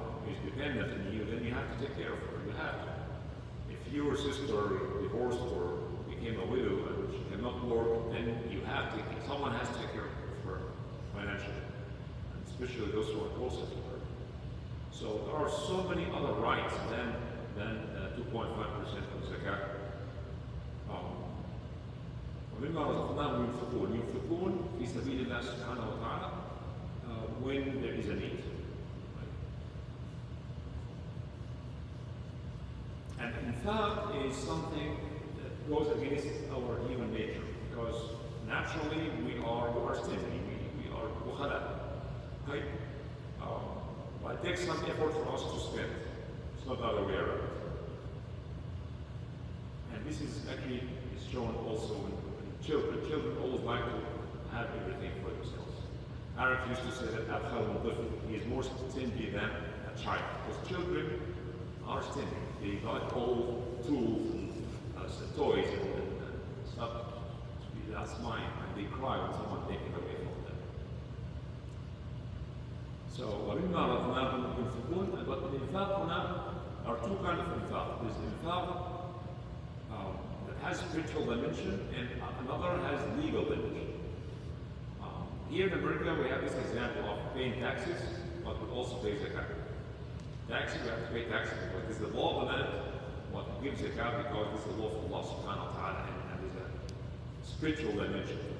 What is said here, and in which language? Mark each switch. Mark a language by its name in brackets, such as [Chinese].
[English] is dependent on you, then you have to take care of her. You have to. If your sister divorced or became a widow and she cannot work, then you have to, someone has to take care of her financially, and especially those who are closest to her. So there are so many other rights than 2.5% of zakat. [Arabic] ومما رزقناهم ينفقون في سبيل الله سبحانه وتعالى [English] when there is a need. And infaq is something that goes against our human nature, because naturally we are stingy, we are bukhala, right? But it takes some effort for us to spend. It's not the other way around. And this is actually shown also in children. Children always like to have everything for themselves. Arabs used to say that he is more stingy than a child, because children are stingy. They like all tools and toys and stuff to be that's mine, and they cry when someone takes it away from them. [Arabic] So وَمِمَّا رَزَقْنَاهُمْ يُنْفِقُونَ. [English] But the infaq are two kinds of infaq. There's infaq that has spiritual dimension, and another has legal dimension. Here in America, we have this example of paying taxes, but we also pay zakat. Taxes, we have to pay taxes because this is the law of the land. What we give zakat because this is the law of Allah subhanahu wa ta'ala, and there's a spiritual dimension.